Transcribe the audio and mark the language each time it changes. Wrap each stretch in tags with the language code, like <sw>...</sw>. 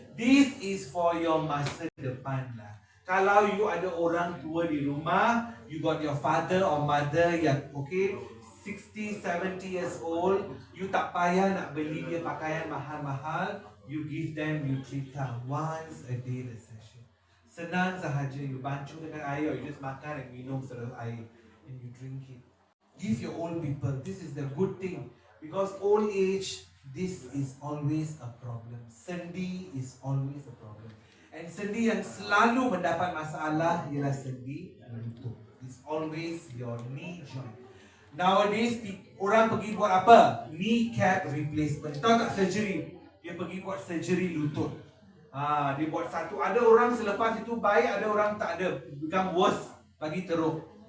<en>This is for your</en> <ms>masa depan lah. Kalau you ada orang tua di rumah,</ms> <en>you got your father or mother yang 60, 70 years old, you</en> <ms>tak payah nak beli dia pakaian mahal-mahal,</ms> <en>you give them Nutrika once a day the session.</en> <ms>Senang sahaja, you bancuh dengan air, or you just makan and minum serta air</ms> <en>and you drink it. Give your old people, this is the good thing, because old age, this is always a problem. Sendi is always a problem.</en> <ms>And sendi yang selalu mendapat masalah ialah sendi lutut.</ms> <en>It's always your knee joint.</en> <ms>Nowadays, orang pergi buat apa?</ms> <en>Knee cap replacement.</en> <ms>Tahu tak surgery? Dia pergi buat surgery lutut. Dia buat satu. Ada orang selepas itu baik, ada orang tak ada.</ms> <en>Become worse.</en> <ms>Bagi teruk.</ms>